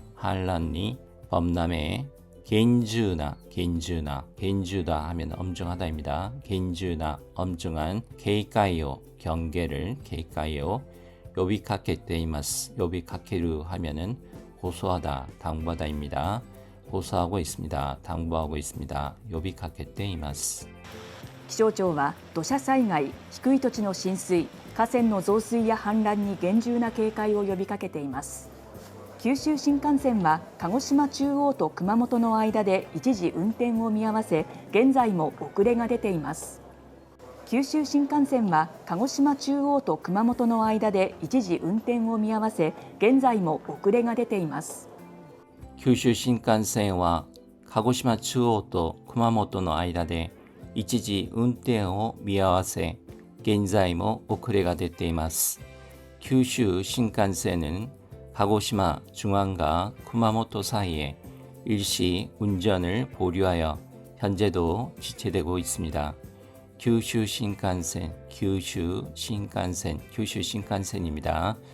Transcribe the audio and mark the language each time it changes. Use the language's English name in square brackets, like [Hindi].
[Korean] 한란이 범람에 겐주나, 겐주나, 겐주다 하면 엄중하다입니다. 겐주나, 엄중한 케이카이오, 경계를 케이카이오, 요비카케테이마스, 요비카케루 하면은 호소하다, 당부하다입니다. 호소하고 있습니다. 당부하고 있습니다. 요비카케테이마스. [Japanese] 気象庁は土砂災害、低い土地の浸水、河川の増水や氾濫に厳重な警戒を呼びかけています。九州新幹線は鹿児島中央と熊本の間で一時運転を見合わせ、現在も遅れが出ています。九州新幹線は鹿児島中央と熊本の間で一時運転を見合わせ、現在も遅れが出ています。九州新幹線は鹿児島中央と熊本の間で一時運転を見合わせ、現在も遅れが出ています。 [Korean] 九州新幹線은 가고시마 중앙과 쿠마모토 사이에 일시 운전을 보류하여 현재도 지체되고 있습니다. 규슈 신칸센, 규슈 신칸센입니다.